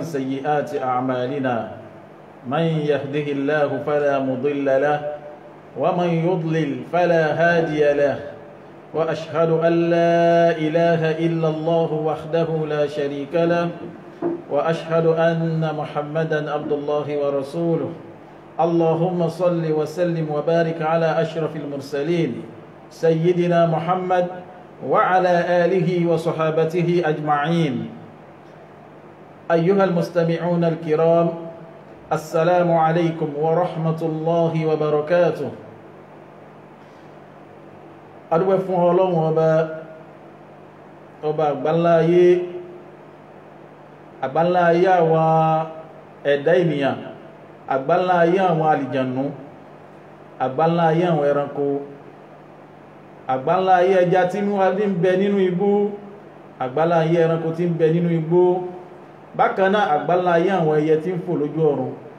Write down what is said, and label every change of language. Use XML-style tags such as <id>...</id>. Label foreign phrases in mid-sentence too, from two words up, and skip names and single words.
<ar>سيئات أعمالنا من يهده الله فلا مضل له ومن يضلل فلا هادي له وأشهد أن لا إله إلا الله وحده لا شريك له وأشهد أن محمدا عبد الله ورسوله اللهم صل وسلم وبارك على أشرف المرسلين سيدنا محمد وعلى آله وصحابته أجمعين. أيها المستمعون الكرام، السلام عليكم ورحمة الله وبركاته.</ar> <yo>adúpẹ́ fún Ọlọ́run ọba àgbáńláyé àwọn ẹ̀dá ènìyàn, àgbáńláyé àwọn àlìjànú, àgbáńláyé àwọn ẹranko, àgbáńláyé ẹja tí ń bẹ nínú igbó, àgbáńláyé ẹranko tí ń bẹ nínú igbó, bákan náà àgbáńláyé àwọn ẹyẹ tí ń fò lójú ọ̀run</yo>